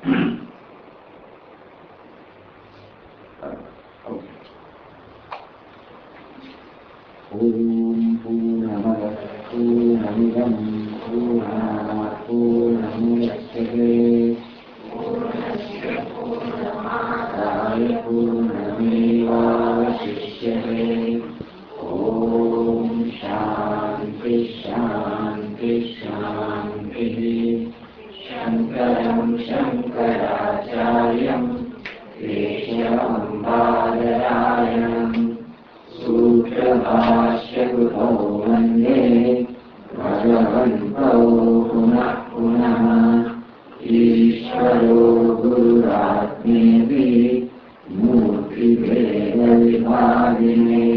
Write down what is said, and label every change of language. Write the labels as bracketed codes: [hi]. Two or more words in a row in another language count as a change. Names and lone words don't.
[sa] ઓમ પૂર્ણમદ પૂર્ણમિદં પૂર્ણાત પૂર્ણમુદચ્યતે પૂર્ણમેવાવશિષ્યતે. ઓમ શાંતિ શાંતિ શાંતિ. શંકરં શંકરાચાર્યં કેશવં બાદરાયણં सूत्रभाष्यकृतो वन्दे भगवन्तो पुनः पुनः. ईश्वरो गुरुरात्मेति मूर्तिभेदविभागिने